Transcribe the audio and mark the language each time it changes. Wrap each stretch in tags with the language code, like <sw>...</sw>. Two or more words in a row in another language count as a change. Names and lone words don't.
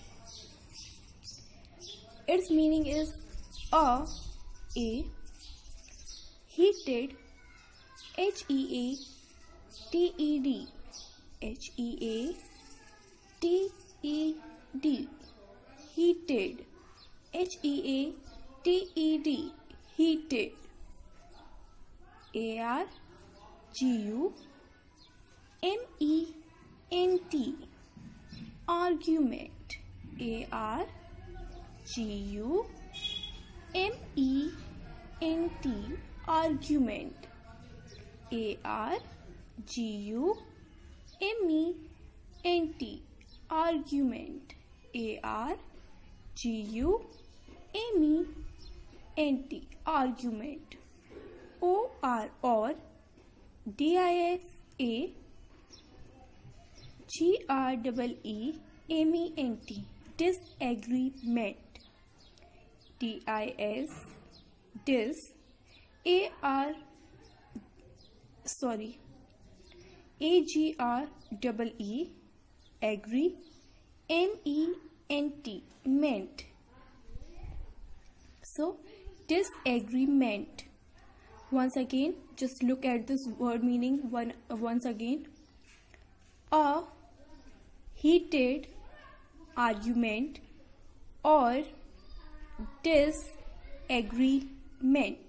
<en>Its meaning is a heated, HEATED, HEATED, heated. HEATED, heated. A-R-G-U-M-E-N-T. Argument. A-R-G-U-M-E-N-T. Argument. A-R-G-U-M-E-N-T. Argument. A-R-G-U-M-E-N-T. Argument. O-R or D-I-S-A-G-R-E-E-M-E-N-T. Disagreement. D-I-S dis A-R sorry A-G-R-E-E agree M-E-N-T meant. So disagreement. Once again, just look at this word meaning once again. A heated argument or disagreement.</en>